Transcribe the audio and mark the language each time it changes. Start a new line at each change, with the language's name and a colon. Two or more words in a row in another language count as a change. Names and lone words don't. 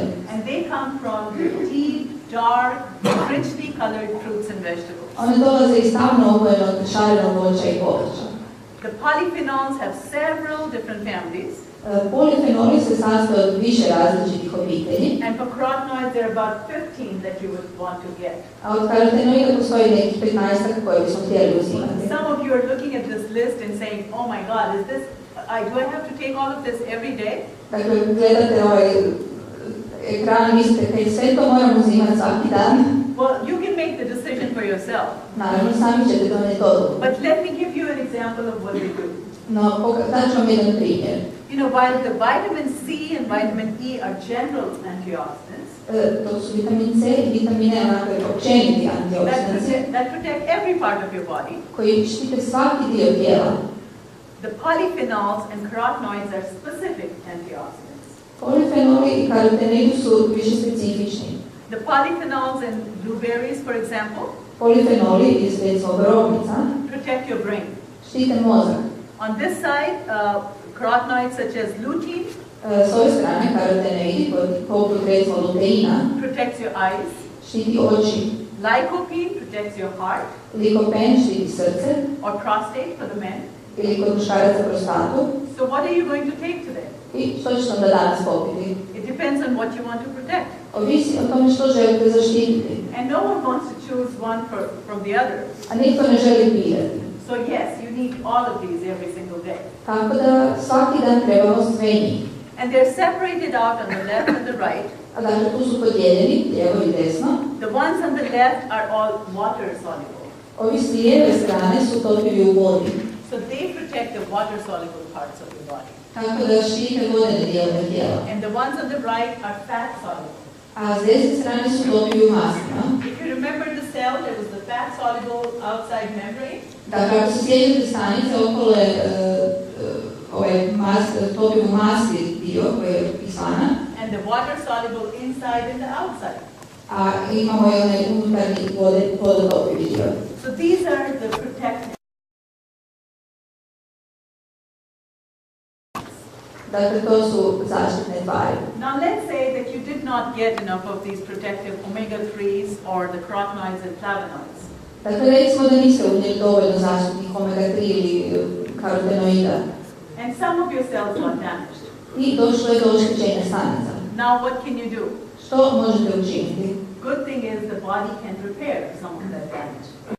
English: And they come from deep, dark, richly colored fruits and vegetables.
Croatian: One dolaze iz tamno obojenog šarenog voća i povrća.
English: The polyphenols have several different families.
Croatian: Polifenoli se sastoje od više različitih obitelji,
English: And for carotenoids, there are about 15 that you would want to get.
Croatian: a od karotenoida postoji nekih 15 koje bismo htjeli uzimati.
English: Some of you are looking at this list and saying, oh my God, is this, do I have to take all of this every day?
Croatian: Dakle, gledate ovaj ekran i mislite, kaj sve to moram uzimati svaki dan?
English: Well, you can make the decision for yourself.
Croatian: Naravno, sami ćete donijeti odluku.
English: But let me give you an example of what they do.
Croatian: No, dat ću vam jedan primjer.
English: You know, while the vitamin C and vitamin E are general antioxidants,
Croatian: To su vitamin C i vitamine onako općeniti antioksidanci
English: that protect every part of your body,
Croatian: koji štite svaki dio tijela.
English: the polyphenols and carotenoids are specific antioxidants.
Croatian: Polifenoli i karotenoidi su više specifični.
English: The polyphenols in blueberries, for example,
Croatian: Polifenoli iz recimo borovnica
English: protect your brain.
Croatian: štite mozak.
English: On this side, carotenoids such as lutein
Croatian: S ove strane karotenoidi poput recimo luteina
English: protects your eyes,
Croatian: štiti oči.
English: lycopene protects your heart
Croatian: Likopen štiti srce
English: or prostate for the men.
Croatian: ili kod muškaraca prostatu.
English: So what are you going to take today?
Croatian: I što ćete onda danas popiti?
English: It depends on what you want to protect.
Croatian: Ovisi o tome što želite zaštititi.
English: And no one wants to choose one from the other.
Croatian: A nitko ne želi birati.
English: So yes, you need all of these every single day.
Croatian: Tako da svaki dan trebamo sve njih.
English: And they're separated out on the left and the right.
Croatian: A dakle, tu su podijeljeni, lijevo i desno.
English: The ones on the left are all water soluble.
Croatian: Ovi s lijeve strane su topivi u vodi.
English: So they protect the water soluble parts of your body.
Croatian: Tako da štite vodene dijelove tijela.
English: And the ones on the right are fat soluble.
Croatian: A s desne strane su topivi u mastima.
English: If you remember the cell, there was the fat soluble outside membrane.
Croatian: Dakle, ako se sjećate stanice, okolo je topiv u masti dio koji je izvana.
English: And the water soluble inside and the outside.
Croatian: a imamo i onaj unutarnji vodotopivi dio.
English: So these are the protective.
Croatian: Dakle, to su zaštitne tvari.
English: Now let's say that you did not get enough of these protective omega-3s or the carotenoids and flavonoids.
Croatian: Dakle, recimo da niste unijeli dovoljno zaštitnih omega-3 ili karotenoida.
English: And some of your cells got damaged.
Croatian: I došlo je do oštećenja stanica.
English: Now what can you do?
Croatian: Što možete učiniti?
English: Good thing is the body can repair some of that damage.